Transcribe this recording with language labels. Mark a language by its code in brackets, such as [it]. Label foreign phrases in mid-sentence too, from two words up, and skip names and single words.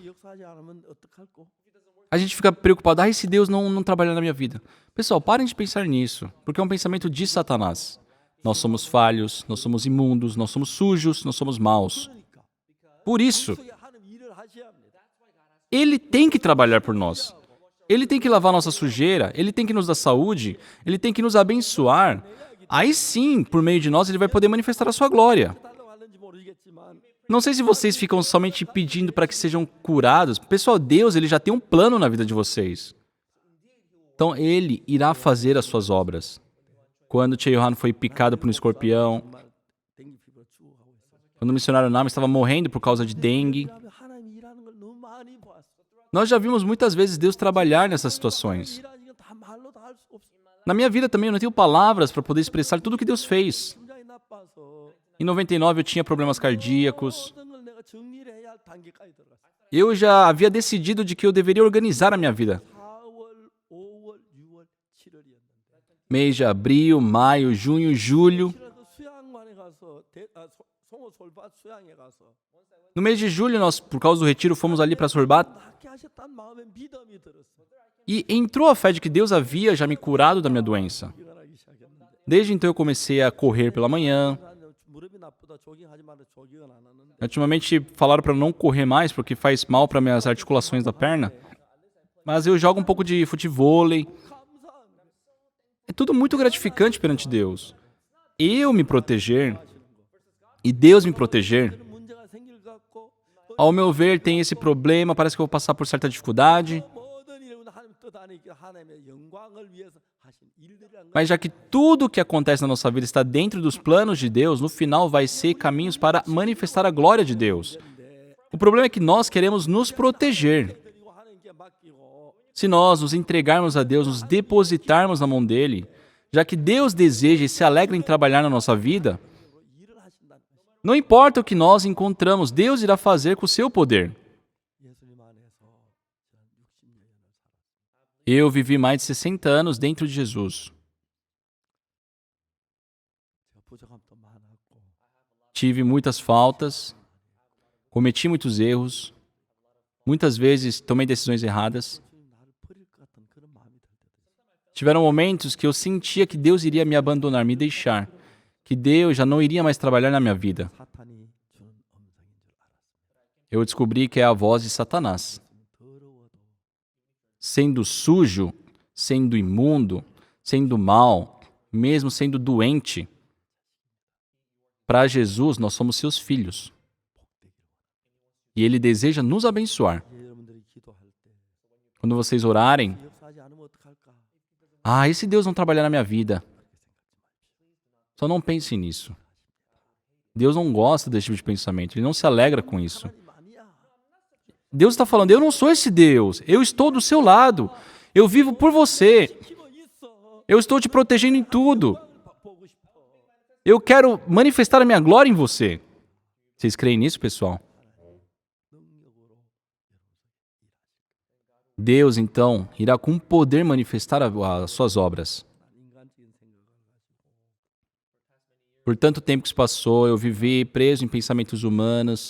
[ko] 그 역사하지 않으면 어떡할꼬? [pt] A gente fica preocupado, se Deus não trabalhar na minha vida. Pessoal, parem de pensar nisso, porque é um pensamento de Satanás. Nós somos falhos, nós somos imundos, nós somos sujos, nós somos maus. [ko] 그러니까 [pt] Por isso, [ko] 속에 하나님 일을 하셔야 합니다. [pt] Ele tem que trabalhar por nós. Ele tem que lavar nossa sujeira, Ele tem que nos dar saúde, Ele tem que nos abençoar. Aí sim, por meio de nós, Ele vai poder manifestar a sua glória. [ko] 달라고 하는지 모르겠지만 [pt] Não sei se vocês ficam somente pedindo para que sejam curados. Pessoal, Deus ele já tem um plano na vida de vocês. Então, Ele irá fazer as suas obras. Quando Cheohan foi picado por um escorpião, [ko] 정말 댕기 피부가 죽어가고 있어요. [pt] quando o missionário Nam estava morrendo por causa de dengue, [ko] 그다음에 하나님 일하는 걸 너무 많이 보았어. [pt] nós já vimos muitas vezes Deus trabalhar nessas situações. [ko] 일하는 건다 말로 다 할 수 없어. [pt] Na minha vida também eu não tenho palavras para poder expressar tudo o que Deus fez. [ko] 심장이 나빠서 [pt] Em 99 eu tinha problemas cardíacos. [ko] 모든 걸 내가 정리를 해야 할 단계까지 들어갔어. [pt] Eu já havia decidido de que eu deveria organizar a minha vida. [ko] 4월, 5월, 6월, 7월이었는데. [pt] Mês de abril, maio, junho, julho. [ko] 그래서 수양관에 가서 송어 솔밭 수양에 가서 [pt] No mês de julho, nós, por causa do retiro, fomos ali para Sorbat [ko] 낫게 하셨다는 마음에 믿음이 들었어. [pt] e entrou a fé de que Deus havia já me curado da minha doença. [ko] 일어나기 시작했는데 [pt] Desde então eu comecei a correr pela manhã. [ko] 무릎이 나쁘다 조깅하지 마라 조깅은 안 하는데 [pt] Ultimamente falaram para eu não correr mais porque faz mal para minhas articulações da perna. Mas eu jogo um pouco de futevôlei. É tudo muito gratificante perante Deus. Eu me proteger e Deus me proteger. [ko] 문제가 생길 것 같고 [pt] Ao meu ver, tem esse problema, parece que eu vou passar por certa dificuldade. [ko] 모든 일은 하나님 뜻 안에 하나님의 영광을 위해서 하신 일들이란 거. [pt] Mas já que tudo o que acontece na nossa vida está dentro dos planos de Deus, no final vai ser caminhos para manifestar a glória de Deus. O problema é que nós queremos nos proteger. [ko] 그리고 하나님께 맡기고 [pt] Se nós nos entregarmos a Deus, nos depositarmos na mão dele, já que Deus deseja e se alegra em trabalhar na nossa vida, [ko] 일을 하신다는 것이 [pt] não importa o que nós encontramos, Deus irá fazer com o seu poder. [ko] 예수님 안에서 60년을 살았어요. [pt] Eu vivi mais de 60 anos dentro de Jesus. [ko] 제가 부족함도 많았고 [pt] Tive muitas faltas, cometi muitos erros, muitas vezes tomei decisões erradas. [ko] 예수님 나를 버릴 것 같은 그런 마음이 들 때도 있어요. [pt] Tiveram momentos que eu sentia que Deus iria me abandonar, me deixar, que Deus já não iria mais trabalhar na minha vida. [ko] 사탄이 주는 음성인 줄 알았어요. [pt] Eu descobri que é a voz de Satanás. [ko] 더러워도 [pt] Sendo sujo, sendo imundo, sendo mal, mesmo sendo doente, para Jesus nós somos seus filhos. E Ele deseja nos abençoar. [ko] 여러분들이 기도할 때 [pt] Quando vocês orarem, [ko] 역사하지 않으면 어떡할까? [pt] e se Deus não trabalhar na minha vida? Só não pense nisso. Deus não gosta desse tipo de pensamento, Ele não se alegra com isso. [ko] 하나님 아니야. [pt] Deus está falando, eu não sou esse Deus, eu estou do seu lado, eu vivo por você, [ko] 힘은 있어. [pt] eu estou te protegendo em tudo, [ko] 보고 싶어. [pt] eu quero manifestar a minha glória em você. Vocês creem nisso, pessoal? [ko] 능력으로 [pt] Deus, então, irá com poder manifestar as suas obras. [ko] 인간적인 생각을 가지고 [pt] Por tanto tempo que se passou, eu vivi preso em pensamentos humanos.